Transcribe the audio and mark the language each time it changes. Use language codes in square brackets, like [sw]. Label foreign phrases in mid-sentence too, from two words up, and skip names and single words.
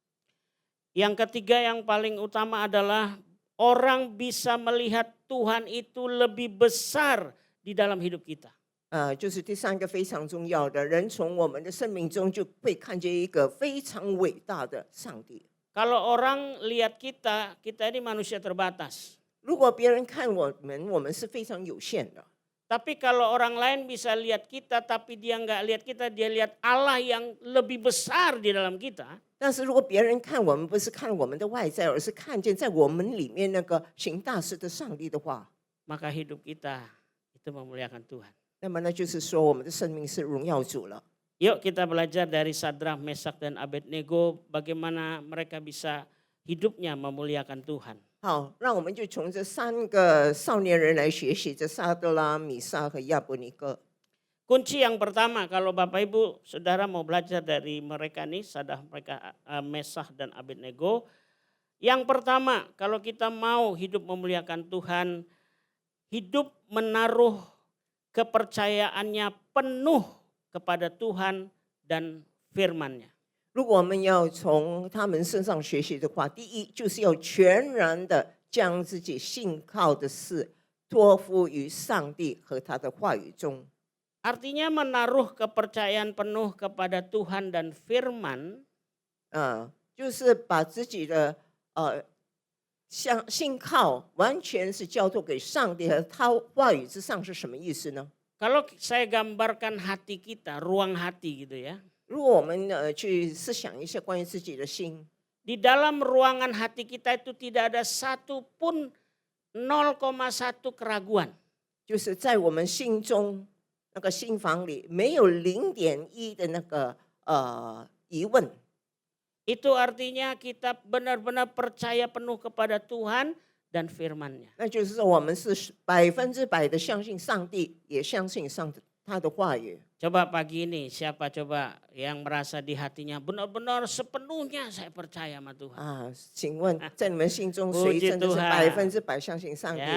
[id] Yang ketiga yang paling utama adalah orang bisa melihat Tuhan itu lebih besar di dalam hidup kita. [zh] 就是第三个非常重要的，人从我们的生命中就会看见一个非常伟大的上帝。 [id] Kalau orang lihat kita, kita ini manusia terbatas. [zh] 如果别人看我们是非常有限的。 [id] Tapi kalau orang lain bisa lihat kita, tapi dia nggak lihat kita, dia lihat Allah yang lebih besar di dalam kita. [zh] 但是如果别人看我们不是看我们的外在，而是看见在我们里面那个行大事的上帝的话， [id] Maka hidup kita itu memuliakan Tuhan. [zh] 那么那就是说我们的生命是荣耀主了。 [id] Yuk kita belajar dari Sadrah, Mesak, dan Abednego bagaimana mereka bisa hidupnya memuliakan Tuhan. [zh] 好，那我们就从这3个少年人来学习，这撒德拉、米撒和亚伯尼哥。 [id] Kunci yang pertama kalau Bapak Ibu Saudara mau belajar dari mereka nih, Sadrah, mereka Mesah dan Abednego. Yang pertama kalau kita mau hidup memuliakan Tuhan, hidup menaruh kepercayaannya penuh kepada Tuhan dan firman-Nya. [zh] 如果我们要从他们身上学习的话，第一就是要全然的将自己信靠的事托付于上帝和他的话语中。 [id] Artinya menaruh kepercayaan penuh kepada Tuhan dan firman [zh] 就是把自己的信靠完全是交托给上帝和他话语之上是什么意思呢？ [id] Kalau saya gambarkan hati kita, ruang hati gitu ya. [zh] 如果我们去思想一下关于自己的心， [id] Di dalam ruangan hati kita itu tidak ada satu pun 0,1 keraguan. [zh] 就是在我们心中那个心房里没有0.1的那个疑问。 [id] Itu artinya kita benar-benar percaya penuh kepada Tuhan dan firman-Nya. [zh] 那就是说我们是100%的相信上帝，也相信他的话语。 [id] Coba pagi ini siapa coba yang merasa di hatinya benar-benar sepenuhnya saya percaya sama Tuhan. [zh] 请问在你们心中谁真的是100%相信上帝？